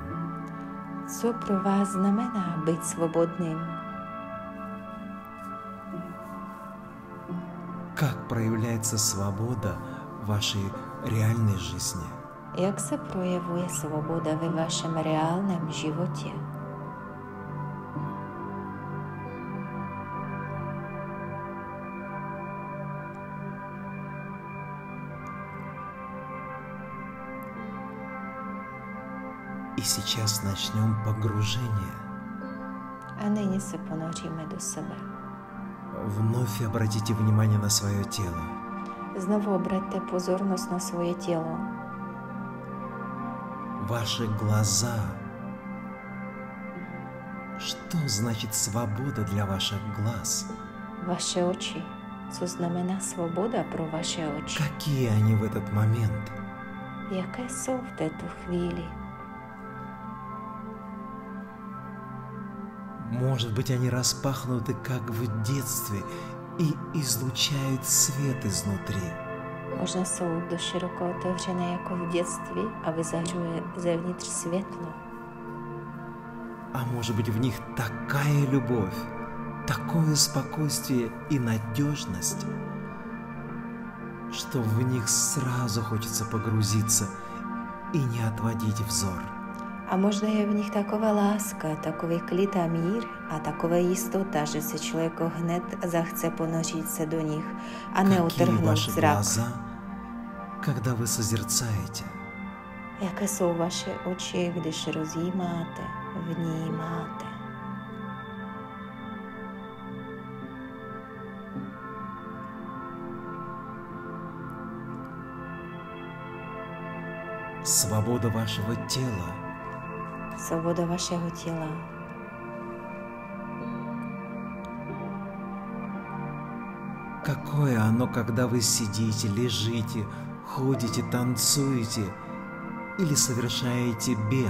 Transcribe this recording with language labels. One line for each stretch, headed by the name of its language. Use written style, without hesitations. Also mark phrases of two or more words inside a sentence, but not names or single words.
Czech: Co pro vás znamená být svobodným?
Russian: Как проявляется свобода в вашей реальной жизни?
Czech: Jak se projevuje svoboda ve vašem reálném životě?
Russian: И сейчас начнем погружение.
Czech: A nyní se ponoříme do sebe.
Russian: Вновь обратите внимание на свое тело.
Czech: Znovu obraťte pozornost na svoje tělo.
Russian: Ваши глаза. Что значит свобода для ваших глаз?
Czech: Vaše oči. Co znamená svoboda pro vaše oči?
Russian: Какие они в этот момент?
Czech: Jaké jsou v této chvíli?
Russian: Может быть, они распахнуты, как в детстве, и излучают свет изнутри.
Czech: Možná jsou doširoko otevřené jako v dětství a vyzařuje zevnitř světlo.
Russian: А может быть, в них такая любовь, такое спокойствие и надежность, что в них сразу хочется погрузиться и не отводить взор.
Czech: A možná je v nich taková láska, takový klid a mír a taková jistota, že se člověk hned zachce ponořit se do nich a neutrhnout zrak.
Russian: Глаза, когда вы созерцаете?
Czech: Jaké jsou vaše oči, když rozjímáte, vnímáte?
Russian: Свобода вашего тела.
Czech: Svoboda vašeho těla.
Russian: Какое оно, когда вы сидите, лежите, ходите, танцуете или совершаете бег?